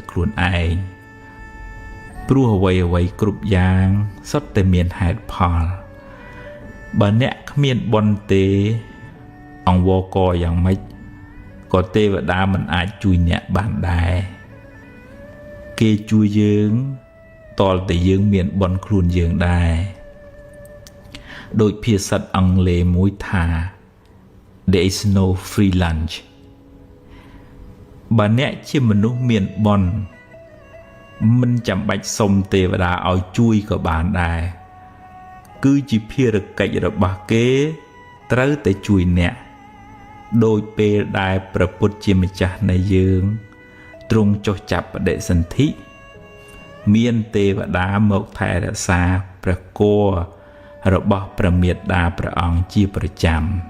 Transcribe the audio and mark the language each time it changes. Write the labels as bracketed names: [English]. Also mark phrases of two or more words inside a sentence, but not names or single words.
[Khmer] ខ្លួនឯងព្រោះអ្វីគ្រប់យ៉ាងសុទ្ធតែមានហេតុផលបើអ្នកគ្មានបុណ្យទេអង្វរករយ៉ាងម៉េចក៏ទេវតាមិនអាចជួយអ្នកបានដែរគេជួយយើងតលតែយើងមានបុណ្យខ្លួនយើងដែរដូចភាសាអង់គ្លេសមួយថា [English] There is no free lunch [Khmer] បើអ្នកជាមនុស្សមានបុណ្យមិនចាំបាច់សុំទេវតាឲ្យជួយក៏បានដែរគឺជាភារកិច្ចរបស់គេត្រូវតែជួយអ្នកដោយពេលដែលព្រះពុទ្ធជាម្ចាស់នៃយើងទ្រង់ចុះចាប់បដិសន្ធិមានទេវតាមកថែរក្សាព្រះគភ៌របស់ព្រះមេត្តាព្រះអង្គជាប្រចាំ